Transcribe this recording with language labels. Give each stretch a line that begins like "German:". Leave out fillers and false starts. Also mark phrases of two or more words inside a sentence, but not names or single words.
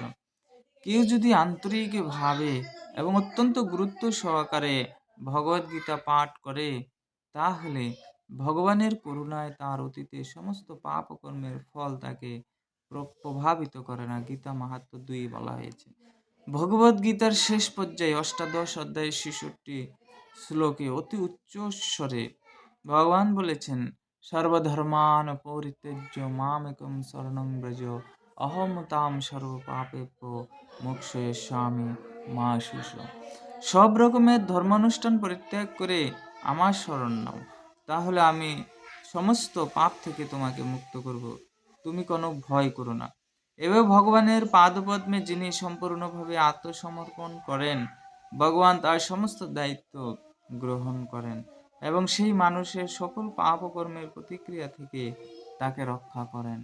Bangla: কেউ যদি আন্তরিকভাবে এবং অত্যন্ত গুরুত্ব সহকারে ভগবদ্গীতা পাঠ করে তাহলে ভগবানের করুণায় তার অতীতের সমস্ত পাপ কর্মের ফল তাকে প্রভাবিত করে না। গীতা মাহাত্ম্য 2 বলা হয়েছে। ভগবদ্গীতার শেষ পর্যায়ে অষ্টাদশ অধ্যায়ের 66 শ্লোকে অতি উচ্চ স্বরে ভগবান বলেছেন
Sanskrit: সর্বধর্মান পরিত্যজ্য মামেকং শরণং ব্রজ অহম তাম সর্বপাপেভ্য মোক্ষয়িষ্যামি মা শুচ।
Bangla: সব রকমের ধর্মানুষ্ঠান পরিত্যাগ করে আমার শরণ নাও, তাহলে আমি সমস্ত পাপ থেকে তোমাকে মুক্ত করব। তুমি কোনো ভয় করো না। এভাবে ভগবানের পাদপদ্মে যিনি সম্পূর্ণভাবে আত্মসমর্পণ করেন, ভগবান তার সমস্ত দায়িত্ব গ্রহণ করেন এবং সেই মানুষের সকল পাপ কর্মের প্রতিক্রিয়া থেকে তাকে রক্ষা করেন।